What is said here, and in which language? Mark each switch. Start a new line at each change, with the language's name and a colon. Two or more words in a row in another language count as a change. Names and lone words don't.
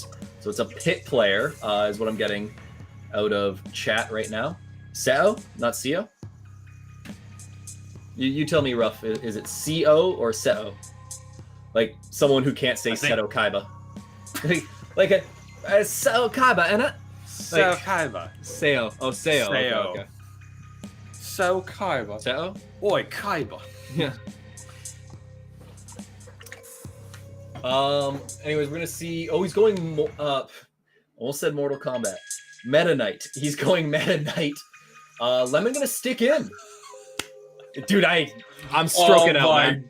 English: So it's a pit player, is what I'm getting out of chat right now. Seo, not Seo. You tell me, Ruff. Is it CO or Seo? Like someone who can't say Seto Kaiba. like a Seto Kaiba, innit? Seo Kaiba. Seo. Oh, Seo. Seo. Okay. Seo Kaiba. Seo? Oi, Kaiba. Yeah. Anyways, we're gonna see. Oh, he's going. Almost said Mortal Kombat. Meta Knight. He's going Meta Knight. Lemon gonna stick in. Dude, I'm stroking out, man.